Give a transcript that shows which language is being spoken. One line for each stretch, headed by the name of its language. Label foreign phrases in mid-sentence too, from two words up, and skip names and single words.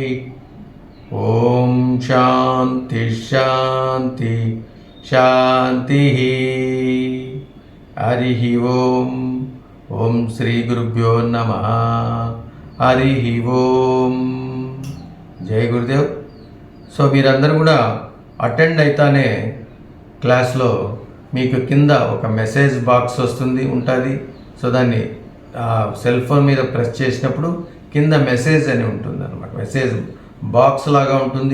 Sanskrit: ओम शांति शांति शांतिः। हरिः ओम। ओम श्री गुरुभ्यो नमः। हरिः ओम। जय गुरुदेव।
Telugu: సో మీరందరూ కూడా అటెండ్ అయితానే క్లాస్లో మీకు కింద ఒక
English: message box
Telugu: ఉంటుంది. సో దాన్ని
English: cell phone
Telugu: మీద ప్రెస్ చేసినప్పుడు కింద మెసేజ్ అని ఉంటుంది అనమాట.
English: message box
Telugu: లాగా ఉంటుంది.